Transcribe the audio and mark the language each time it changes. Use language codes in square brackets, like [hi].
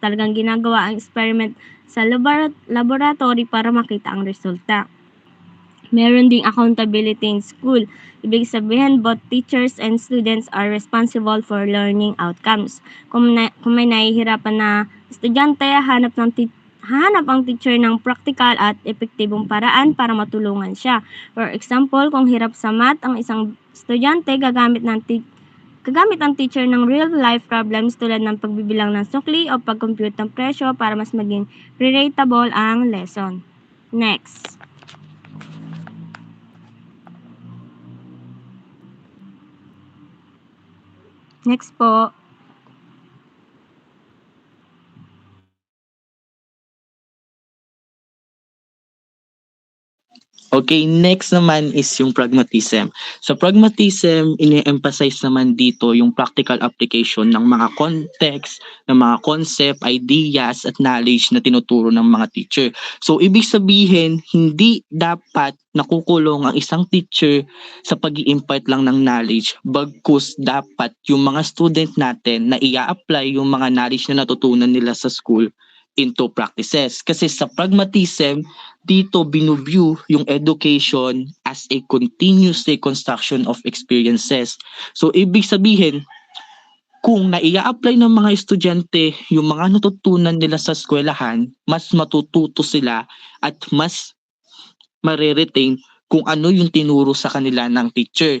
[tl] Talagang ginagawa ang experiment sa laboratory para makita ang resulta. Meron ding [en] accountability in school. [tl] Ibig sabihin, [en] both teachers and students are responsible for learning outcomes. [tl] Kung may nahihirapan na estudyante, hanap ang teacher ng practical at epektibong paraan para matulungan siya. [en] For example, [tl] kung hirap sa math ang isang estudyante, gagamit ang teacher ng real-life problems tulad ng pagbibilang ng sukli o pag-compute ng presyo para mas maging relatable ang lesson. [en] Next. Next po. Okay, next naman is yung pragmatism. [tl] Sa pragmatism, ini-emphasize naman dito yung practical application ng mga context, ng mga concept, ideas, at knowledge na tinuturo ng mga teacher. So, ibig sabihin, hindi dapat nakukulong ang isang teacher sa pag-i-impart lang ng knowledge, bagkus dapat yung mga student natin na i-apply yung mga knowledge na natutunan nila sa school [en] into practices. [tl] Kasi sa pragmatism, dito binuview yung education [en] as a continuous reconstruction of experiences. [tl] So, ibig sabihin, kung naia-apply ng mga estudyante yung mga natutunan nila sa eskwelahan, mas matututo sila at mas mariretain kung ano yung tinuro sa kanila ng teacher.